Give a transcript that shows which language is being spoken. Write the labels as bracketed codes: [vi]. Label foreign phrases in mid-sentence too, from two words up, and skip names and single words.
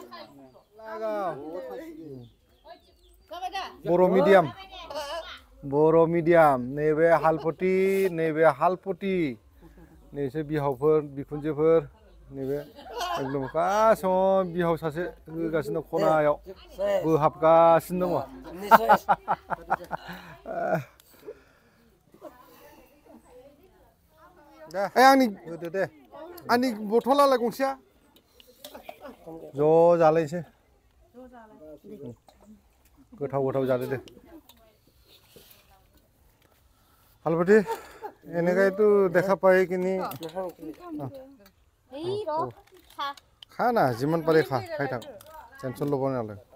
[brx] बर' मिडियाम नैबे हालपति नैसो बिहावफोर बिखुनजोफोर नैबे एकदम गासैबो बिहाव सासे होगासिनो खनायाव बोहाबगासिनो दङ आंनि होदो दे आंनि बथलालाय गंसेया ज' जालायनोसै गोथाव जादो दे हालपति [as] এনেকাই তো দেখা পাই কিনি খা না যিমান পাৰি খাই থাক টেনচন ল'ব নালাগে